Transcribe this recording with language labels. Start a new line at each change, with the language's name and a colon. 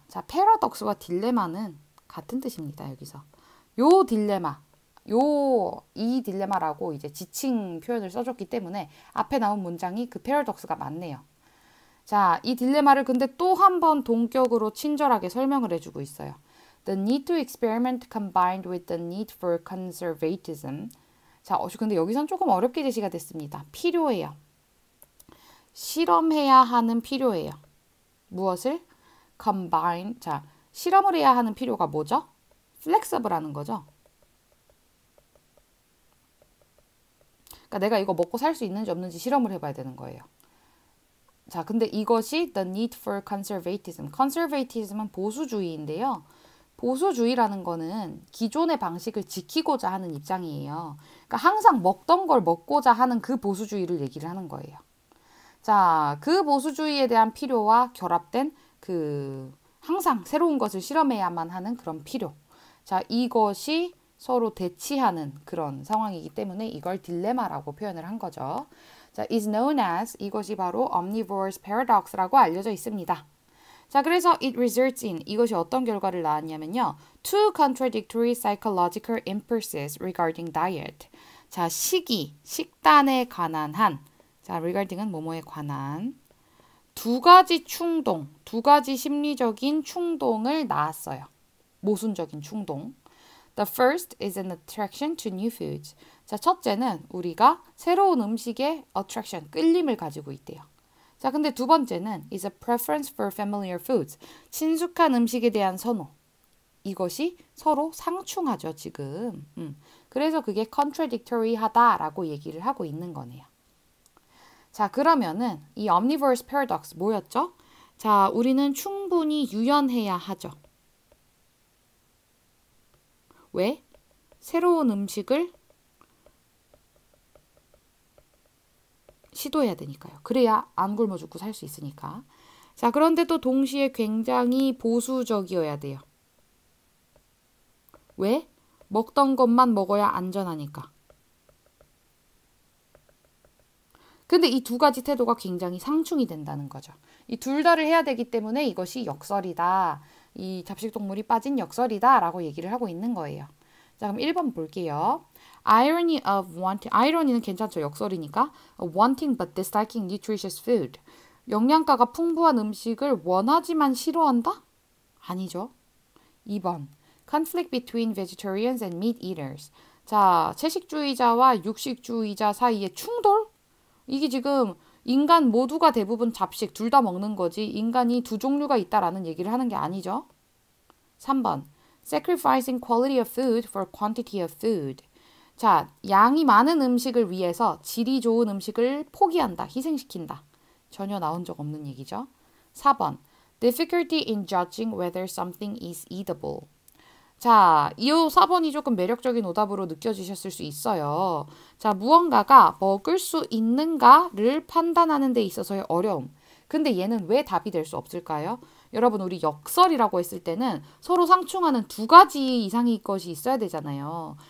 Korean: 자, paradox와 딜레마는 같은 뜻입니다. 여기서. 요 딜레마. 이 딜레마라고 이제 지칭 표현을 써줬기 때문에 앞에 나온 문장이 그 패러독스가 맞네요. 자, 이 딜레마를 근데 또 한 번 동격으로 친절하게 설명을 해주고 있어요.
English: The need to experiment combined with the need for conservatism.
Korean: 자, 근데 여기선 조금 어렵게 제시가 됐습니다. 필요해요. 실험해야 하는 필요예요. 무엇을? combine. 자, 실험을 해야 하는 필요가 뭐죠? flexible하는 거죠. 그러니까 내가 이거 먹고 살 수 있는지 없는지 실험을 해봐야 되는 거예요. 자, 근데 이것이
English: the need for conservatism.
Korean: conservatism은 보수주의인데요. 보수주의라는 거는 기존의 방식을 지키고자 하는 입장이에요. 그러니까 항상 먹던 걸 먹고자 하는 그 보수주의를 얘기를 하는 거예요. 자, 그 보수주의에 대한 필요와 결합된 항상 새로운 것을 실험해야만 하는 그런 필요. 자, 이것이 서로 대치하는 그런 상황이기 때문에 이걸 딜레마라고 표현을 한 거죠. 자,
English: is known as
Korean: 이것이 바로 omnivore's paradox라고 알려져 있습니다. 자, 그래서
English: it results in
Korean: 이것이 어떤 결과를 낳았냐면요.
English: Two contradictory psychological impulses regarding diet.
Korean: 자, 식단에 관한 자, regarding은 뭐뭐에 관한 두 가지 심리적인 충동을 낳았어요. 모순적인 충동.
English: The first is an attraction to new foods.
Korean: 자, 첫째는 우리가 새로운 음식에 attraction, 끌림을 가지고 있대요. 자, 근데 두 번째는
English: is a preference for familiar foods.
Korean: 친숙한 음식에 대한 선호. 이것이 서로 상충하죠, 지금. 그래서 그게 contradictory 하다라고 얘기를 하고 있는 거네요. 자, 그러면은 이 omnivore's paradox 뭐였죠? 자, 우리는 충분히 유연해야 하죠. 왜? 새로운 음식을 시도해야 되니까요. 그래야 안 굶어 죽고 살 수 있으니까. 자, 그런데 또 동시에 굉장히 보수적이어야 돼요. 왜? 먹던 것만 먹어야 안전하니까. 근데 이 두 가지 태도가 굉장히 상충이 된다는 거죠. 이 둘 다를 해야 되기 때문에 이것이 역설이다. 이 잡식동물이 빠진 역설이다 라고 얘기를 하고 있는 거예요. 자, 그럼 1번 볼게요.
English: Irony of wanting, irony는
Korean: 괜찮죠. 역설이니까.
English: Wanting but disliking nutritious food.
Korean: 영양가가 풍부한 음식을 원하지만 싫어한다? 아니죠. 2번.
English: Conflict between vegetarians and meat eaters.
Korean: 자, 채식주의자와 육식주의자 사이의 충돌? 이게 지금 인간 모두가 대부분 잡식 둘 다 먹는 거지 인간이 두 종류가 있다라는 얘기를 하는 게 아니죠. 3번.
English: Sacrificing quality of food for quantity of food.
Korean: 자, 양이 많은 음식을 위해서 질이 좋은 음식을 포기한다, 희생시킨다. 전혀 나온 적 없는 얘기죠. 4번.
English: Difficulty in judging whether something is eatable.
Korean: 자, 이 4번이 조금 매력적인 오답으로 느껴지셨을 수 있어요. 자, 무언가가 먹을 수 있는가를 판단하는 데 있어서의 어려움. 근데 얘는 왜 답이 될 수 없을까요? 여러분, 우리 역설이라고 했을 때는 서로 상충하는 두 가지 이상의 것이 있어야 되잖아요.